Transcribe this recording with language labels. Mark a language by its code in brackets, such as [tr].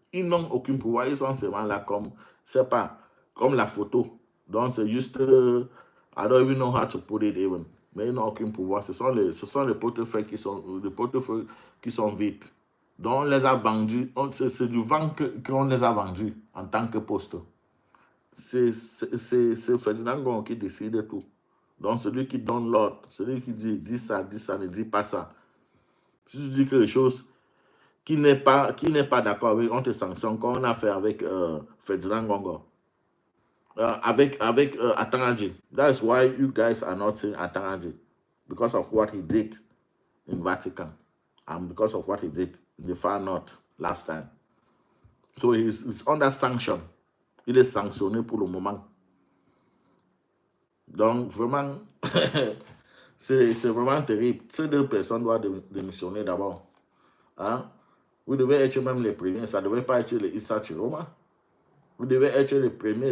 [fr] ils n'ont aucun pouvoir, ils sont seulement là comme, c'est pas, comme la photo. Donc c'est juste, [en] I don't even know how to put it even. [fr] Mais ils n'ont aucun pouvoir. Ce sont les portefeuilles qui sont vides. Donc on les a vendus, c'est du vent qu'on les a vendus en tant que poste. C'est Ferdinand Ngongo qui décide de tout. Donc celui qui donne l'ordre, celui qui dit ça, ne dit pas ça. Si tu dis quelque chose qui n'est pas d'accord avec, on te sanctionne, comme on a fait avec Ferdinand Ngongo. Avec Atangadji. [en] That's why you guys are not saying Atangadji. Because of what he did in Vatican. And because of what he did in the far north last time. So he's under sanction. [fr] Il est sanctionné pour le moment. Donc, vraiment, c'est vraiment terrible. Ces deux personnes doivent démissionner d'abord. Hein? Vous devez être même les premiers. Ça ne devait pas être les Issa Chiroma. Vous devez être les premiers.